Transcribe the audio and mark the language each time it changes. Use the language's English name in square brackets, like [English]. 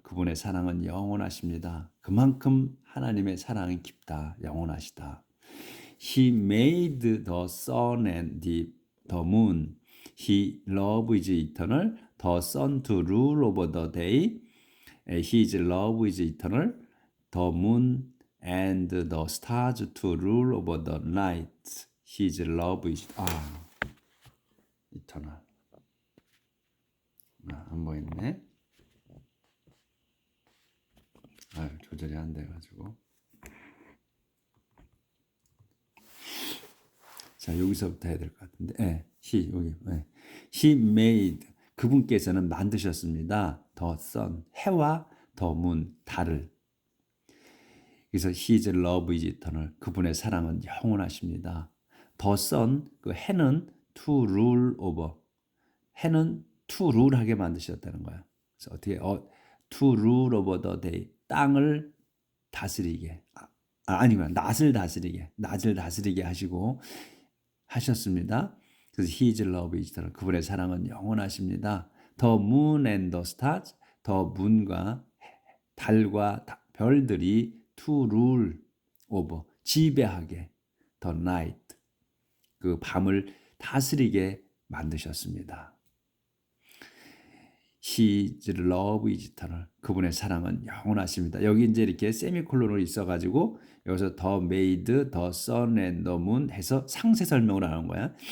[Korean] 그분의 사랑은 영원하십니다. 그만큼 하나님의 사랑이 깊다, 영원하시다. [English] He made the sun and the moon. He love is eternal. The sun to rule over the day. His love is eternal. The moon and the stars to rule over the night. His love is eternal. [Korean] 안 보이네. 조절이 안 돼가지고. 자, 여기서부터 해야 될 것 같은데. [English] He made. [Korean] 그분께서는 만드셨습니다. [English] The sun. 해와 the moon. 달을. 그래서 His love is eternal. [Korean] 그분의 사랑은 영원하십니다. [English] The sun. [Korean] 그 해는 [English] to rule over. [Korean] 해는 [English] to rule [Korean] 하게 만드셨다는 거야. [English] 그래서 어떻게 to rule over the day. [Korean] 땅을 다스리게. 아니면 낮을 다스리게 하시고 하셨습니다. [English] 그래서 His love is eternal. [Korean] 그분의 사랑은 영원하십니다. [English] The moon and the stars. [Korean] The moon과 달과 별들이 [English] to rule over. 지배하게. The night. [Korean] 그 밤을 다스리게 만드셨습니다. [English] His love is eternal. [Korean] 그분의 사랑은 영원하십니다. 여기 이제 이렇게 세미콜론으로 있어가지고 여기서 [English] the made, the sun and the moon [Korean] 해서 상세 설명을 하는 거야.